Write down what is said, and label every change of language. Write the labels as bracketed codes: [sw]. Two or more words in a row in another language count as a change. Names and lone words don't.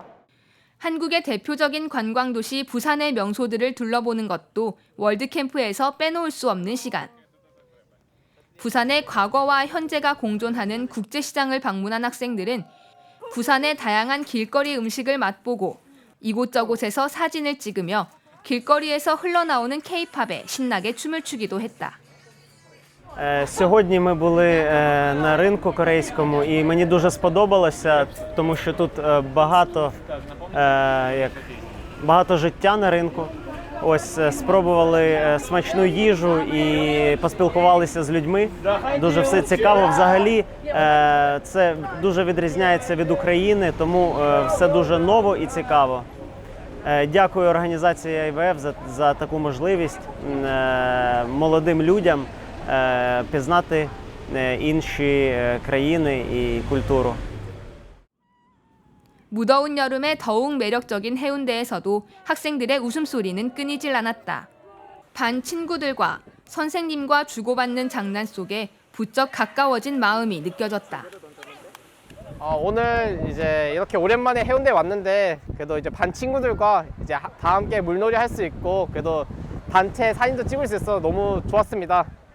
[ko] 한국의 대표적인 관광도시 부산의 명소들을 둘러보는 것도 월드캠프에서 빼놓을 수 없는 시간. 부산의 과거와 현재가 공존하는 국제시장을 방문한 학생들은 부산의 다양한 길거리 음식을 맛보고 이곳저곳에서 사진을 찍으며 길거리에서 흘러나오는 K-팝에 신나게 춤을 추기도 했다. [uk] Сьогодні ми були на ринку корейському, і мені дуже сподобалося, тому що тут багато життя на ринку. Ось спробували смачну їжу і поспілкувалися з людьми. Дуже все цікаво. Взагалі це дуже відрізняється від України, тому все дуже ново і цікаво. Дякую організації IWF за таку можливість молодим людям пізнати інші країни і культуру. [ko] 무더운 여름에 더욱 매력적인 해운대에서도 학생들의 웃음소리는 끊이질 않았다. 반 친구들과 선생님과 주고받는 장난 속에 부쩍 가까워진 마음이 느껴졌다. 오늘 이제 이렇게 오랜만에 해운대에 왔는데 그래도 이제 반 친구들과 이제 다 함께 물놀이 할 수 있고 그래도 단체 사진도 찍을 수 있어서 너무 좋았습니다.